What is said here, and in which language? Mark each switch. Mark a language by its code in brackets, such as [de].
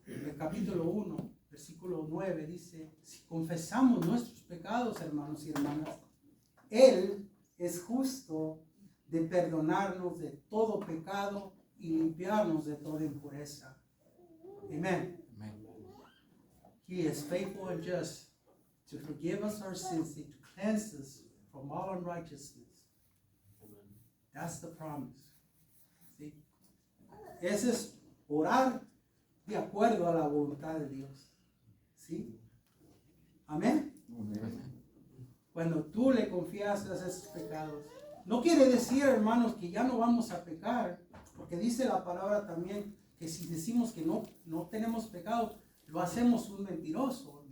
[es] El capítulo 1, versículo 9 dice: si confesamos nuestros pecados, hermanos y hermanas, Él es justo de perdonarnos de todo pecado y limpiarnos de toda impureza. Amen. [en] He is faithful and just to forgive us our sins and to cleanse us from all unrighteousness. That's the promise. ¿Sí? [es] Ese es orar de acuerdo a la voluntad de Dios. ¿Sí? Amén. Cuando tú le confías esos pecados, no quiere decir, hermanos, que ya no vamos a pecar, porque dice la palabra también que si decimos que no tenemos pecado, lo hacemos un mentiroso.